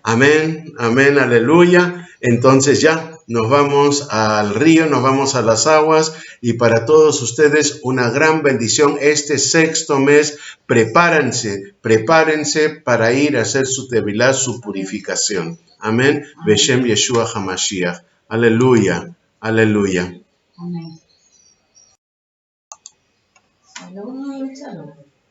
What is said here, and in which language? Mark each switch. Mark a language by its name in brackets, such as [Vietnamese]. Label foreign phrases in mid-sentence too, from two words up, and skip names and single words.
[Spanish] Amén, amén, aleluya. Entonces ya nos vamos al río, nos vamos a las aguas, y para todos ustedes una gran bendición este sexto mes. Prepárense para ir a hacer su tevilá, su purificación. Amén. [Hebrew] בשם ישוע המשיח. [Spanish] Aleluya, aleluya. [Hebrew] Amén. שלום, שלום.